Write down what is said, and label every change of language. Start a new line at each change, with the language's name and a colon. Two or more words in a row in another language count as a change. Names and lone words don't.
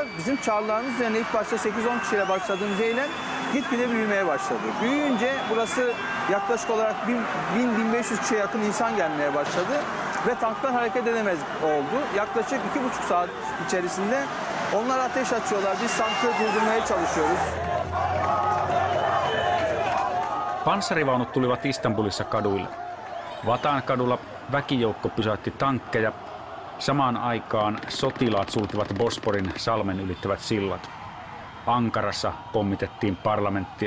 Turkish: Bizim çağrılarımız üzerine ilk başta 8-10 kişiyle başladığımız eylem gitgide büyümeye başladı. Büyüyünce burası yaklaşık olarak 1000-1500 kişiye yakın insan gelmeye başladı. Ve tanklar hareket edemez oldu. Yaklaşık 2,5 saat içerisinde onlar ateş açıyorlar. Biz tankı durdurmaya çalışıyoruz.
Finnish: Panssarivaunut tulivat Istanbulissa kaduille. Vatan kadulla väkijoukko pysäytti tankkeja. Samaan aikaan sotilaat sulkivat Bosporin salmen ylittävät sillat. Ankarassa pommitettiin parlamenttia.